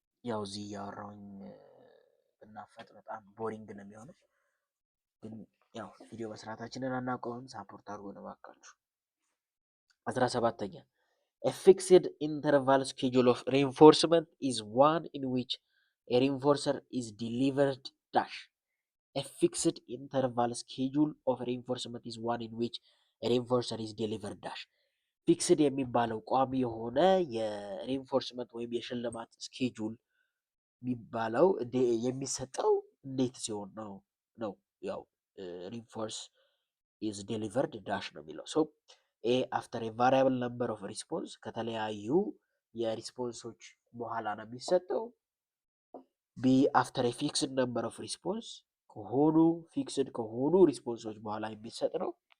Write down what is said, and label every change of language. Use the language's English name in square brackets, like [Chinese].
[Amharic] ያው እዚህ እያወራሁኝ ብናፈጥ በጣም ቦሪንግ ነው የሚሆነው፣ ግን ያው ቪዲዮ መስራታችንን አናቆምም። ሳፖርት አድርጎ ነው እባካችሁ። 17ኛ [English] A fixed interval schedule of reinforcement is one in which a reinforcer is delivered dash. A fixed interval schedule of reinforcement is one in which a reinforcer is delivered dash. [Amharic] ፊክስድ የሚባለው ቋሚ የሆነ የሪንፎርስመንት ወይም የሽልማት ስኬጁል የሚባለው የሚሰጠው እንዴት ሲሆን ነው ነው ያው [English] ሪንፎርስ ኢዝ ዴሊቨርድ ዳሽ [Amharic] ነው የሚለው። [English] ሶ ኤ አፍተር ኤ ቫሪያብል ነምበር ኦፍ ሪስፖንስ [Amharic] ከተለያዩ የሪስፖንሶች በኋላ ነው የሚሰጠው። [English] ቢ አፍተር ኤ ፊክስድ ነምበር ኦፍ ሪስፖንስ [Amharic] ከሆኑ ፊክስድ ከሆኑ ሪስፖንሶች በኋላ የሚሰጥ ነው።